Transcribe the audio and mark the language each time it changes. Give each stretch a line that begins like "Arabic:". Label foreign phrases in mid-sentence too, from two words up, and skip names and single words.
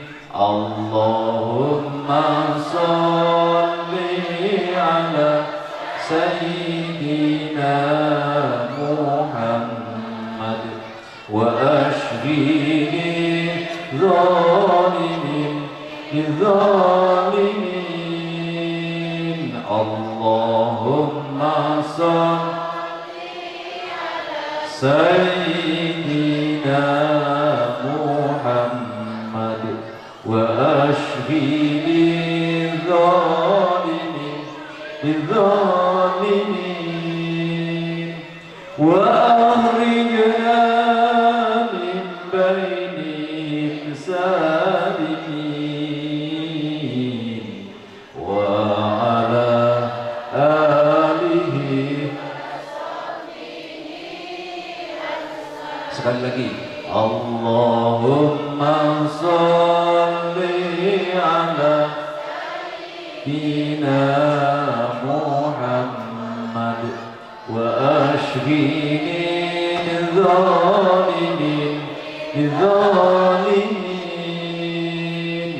Arabic: اللهم صل على سيدنا محمد وأشغل الظالمين بالظالمين. اللهم صل على سيدنا محمد وأشغل للظالمين وأخرجنا من بينهم سالمين وعلى آله.
Indonesian: Sekali lagi,
Arabic: اللهم صل على سيدنا محمد وأشغل للظالمين.